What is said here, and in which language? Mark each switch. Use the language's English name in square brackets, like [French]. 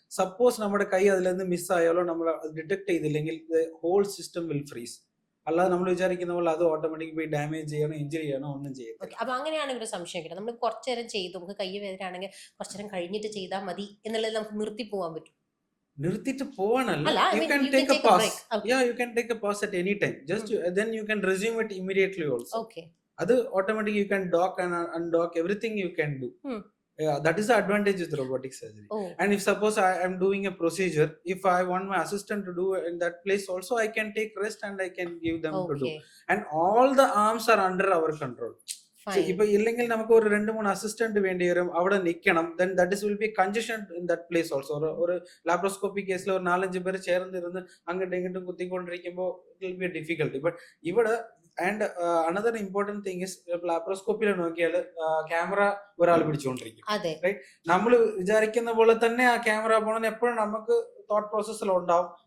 [Malayalam] Suppose നമ്മുടെ കൈ അതിൽ നിന്ന് മിസ്സായാലോ നമ്മൾ ഡിറ്റക്ട് ചെയ്തില്ലെങ്കിൽ [English] Whole system will freeze. [Malayalam] അല്ലാതെ നമ്മൾ വിചാരിക്കുന്ന പോലെ അത് ഓട്ടോമാറ്റിക് പോയി ഡാമേജ് ചെയ്യണോ ഇഞ്ചുറി ചെയ്യണോ ഒന്നും ചെയ്യത്തില്ല. അപ്പൊ അങ്ങനെയാണെങ്കിൽ ഒരു സംശയം കിട്ടും, നമ്മൾ കുറച്ചു നേരം ചെയ്തു, നമുക്ക് കൈ വേദന ആണെങ്കിൽ കുറച്ചു നേരം കഴിഞ്ഞിട്ട് ചെയ്താൽ മതി എന്നുള്ളത് നമുക്ക് നിർത്തി പോകാൻ പറ്റും? നിർത്തിയിട്ട് പോവാനല്ല, [English] you can take a pause. Yeah, you can take a pause at any time. Just then you can resume it immediately also. [Malayalam] അത് automatic [English] you can dock and undock everything you can do. That is the advantage with robotic surgery. And if suppose I am doing a procedure, if I want my assistant to do in that place also, I can take rest and I can give them to do. And all the arms are under our control. [Malayalam] ഇപ്പൊ ഇല്ലെങ്കിൽ നമുക്ക് ഒരു 2-3 assistant വേണ്ടി വരും, അവിടെ നിൽക്കണം. [English] then that is will be congestion in that place also. [Malayalam] ഒരു laparoscopic കേസിൽ ഒരു 4-5 പേര് ചേർന്നിരുന്ന് അങ്ങോട്ടും ഇങ്ങോട്ടും കുത്തിക്കൊണ്ടിരിക്കുമ്പോൾ [English] it will be a difficulty. [Malayalam] But ഇവിടെ [English] and another important thing is [Malayalam] ലാപ്രോസ്കോപ്പിൽ നോക്കിയാൽ ക്യാമറ ഒരാൾ പിടിച്ചുകൊണ്ടിരിക്കും. നമ്മൾ വിചാരിക്കുന്ന പോലെ തന്നെ ആ ക്യാമറ പോകണമെന്ന് എപ്പോഴും നമുക്ക് തോട്ട് പ്രോസസ്സിൽ ഉണ്ടാവും.